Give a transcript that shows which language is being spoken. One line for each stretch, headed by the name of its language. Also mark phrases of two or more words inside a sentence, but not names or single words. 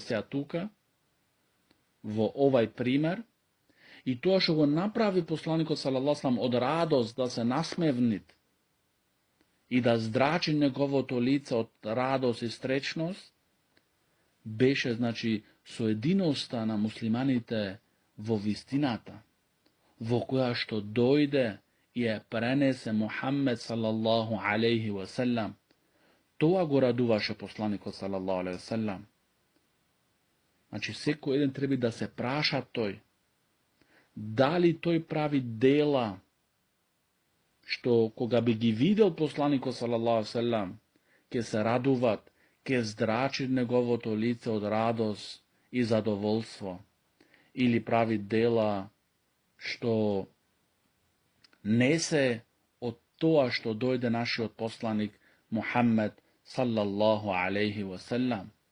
Macedonian: сега тука, во овај пример, и тоа што го направи посланикот
Arabic: صلى الله عليه وسلم
Macedonian: од радост да се насмевнит и да здрачи неговото лице од радост и стречност, беше, значи, соединоста на муслиманите во вистината, во која што дојде ја пренесе Muhammed
Arabic: صلى الله عليه وسلم.
Macedonian: Тоа го радуваше посланикот
Arabic: صلى الله عليه وسلم.
Macedonian: Значи, секој еден треба да се праша тој, дали тој прави дела, што кога би ги видел посланикот салаллаху алейхи ве селем, ќе се радуват, ќе здрачи неговото лице од радост и задоволство, или прави дела што не се од тоа што дојде нашиот посланик Мухаммед
Arabic: صلى الله عليه وسلم.